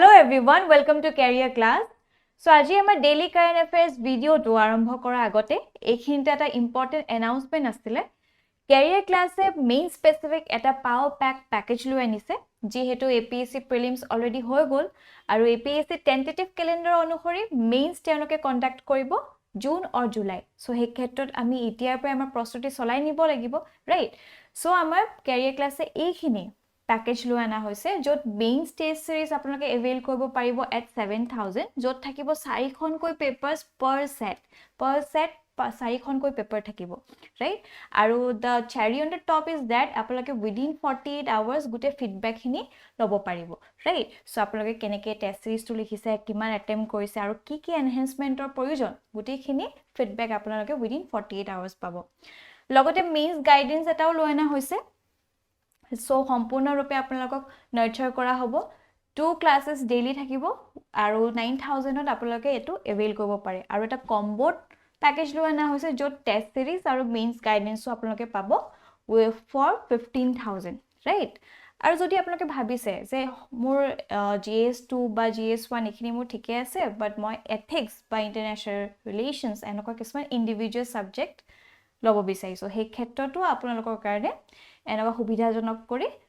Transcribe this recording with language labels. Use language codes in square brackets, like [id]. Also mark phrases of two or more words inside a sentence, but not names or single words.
[en] everyone, welcome to Career Class. So, [as] আজি আমাৰ [en] daily current affairs video [as] টো আৰম্ভ কৰাৰ আগতে এইখিনিতে এটা [en] important announcement [as] আছিলে Career Class এ [en] main specific [as] এটা [en] power pack package [as] লৈ আনিছে যিহেতু APSC [en] prelims already [as] হৈ গল আৰু APSC [en] tentative calendar [as] অনুসৰি mains তেওঁলোকে conduct কৰিব জুন or জুলাই সো সেই ক্ষেত্ৰত আমি এতিয়াৰ পৰা আমাৰ প্ৰস্তুতি চলাই নিব লাগিব ৰাইট সো আমাৰ Career Class এ এইখিনি package লৈ আনা হৈছে যত [en] main stage series [as] আপোনালোকে avail কৰিব পাৰিব at 7000 যত থাকিব 4 খনকৈ পেপাৰস [en] per set [as] 4 খনকৈ পেপাৰ থাকিব ৰাইট আৰু [en] the cherry on the top is that [as] আপোনালোকে [en] within 48 hours [as] গুটে feedback খিনি লব পাৰিব ৰাইট সো আপোনালোকে কেনেকে টেষ্ট সিৰিজটো লিখিছে কিমান attempt কৰিছে আৰু কি কি enhancementৰ প্ৰয়োজন গুটেখিনি feedback আপোনালোকে [en] within 48 hours [as] পাব লগতে [en] means guidance [as] এটাও লৈ আনা হৈছে সো সম্পূৰ্ণ ৰূপে আপোনালোকক নাৰ্চাৰ কৰা হ'ব 2 [en] classes daily [as] থাকিব আৰু 9000 ত আপোনালোকে এটো এভেইল কৰিব পাৰে আৰু এটা কম্বোত প্যাকেজ লৈ আনা হৈছে যত [en] test series [as] আৰু [en] mains guidanceও [as] আপোনালোকে পাব for 15000 ৰাইট আৰু যদি আপোনালোকে ভাবিছে যে মোৰ GS2 বা GS1 এখিনি মোৰ ঠিকে আছে বাট মই এথিক্স বা [en] international relations [as] এনেকুৱা কিছুমান [en] individual subject [as] লব বিচাৰিছো সেই ক্ষেত্ৰটো আপোনালোকৰ কাৰণে এনেকুৱা সুবিধাজনক কৰি